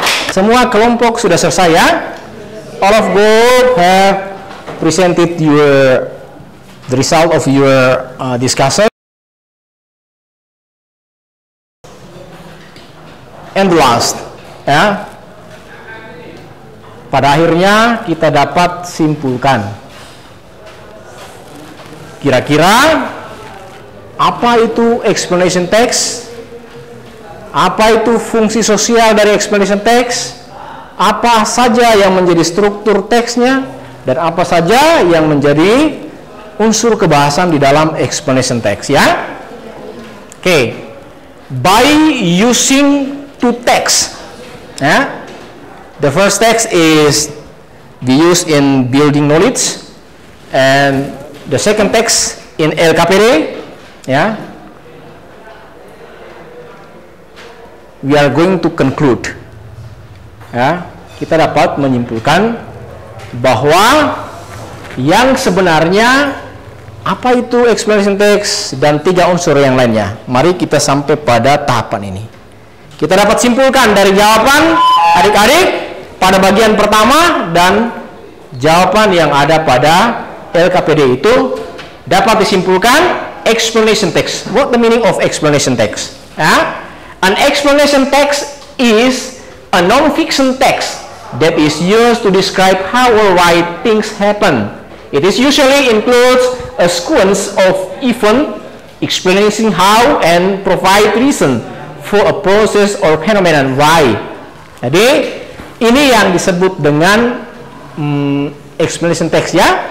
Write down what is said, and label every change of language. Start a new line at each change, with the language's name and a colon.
Indonesian: Semua kelompok sudah selesai ya.
English: All of group have presented the result of your discussion. And last, ya.
Indonesian: Pada akhirnya kita dapat simpulkan kira-kira apa itu explanation text, apa itu fungsi sosial dari explanation text, apa saja yang menjadi struktur teksnya, dan apa saja yang menjadi unsur kebahasan di dalam explanation text ya.
English: Oke. By using two texts ya. The first text is we use in building knowledge, and the second text in LKPD, ya. We are going to conclude.
Indonesian: Ya, kita dapat menyimpulkan bahwa yang sebenarnya apa itu explanation text dan tiga unsur yang lainnya. Mari kita sampai pada tahapan ini. Kita dapat simpulkan dari jawaban adik-adik pada bagian pertama dan jawaban yang ada pada LKPD itu dapat disimpulkan explanation text.
English: What the meaning of explanation text? An explanation text is a non-fiction text that is used to describe how or why things happen. It is usually includes a sequence of events explaining how and provide reason for a process or phenomenon why.
Indonesian: Jadi ini yang disebut dengan explanation text ya.